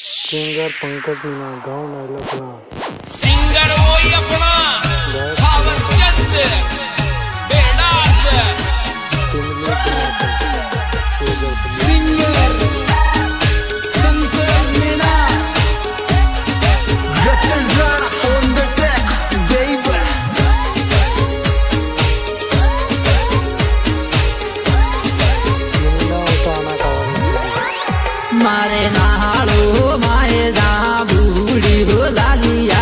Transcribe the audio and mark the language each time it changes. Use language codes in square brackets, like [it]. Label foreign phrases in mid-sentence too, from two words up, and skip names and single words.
[raj] सिंगर पंकज मीना गाँव नायलकला। सिंगर वही अपना भावचंद बेड़ास सिंगर संतोष मीना [en] Veteran on the deck, baby. [raj] मारे नाड़ो माए जा बूढ़ी हो लालिया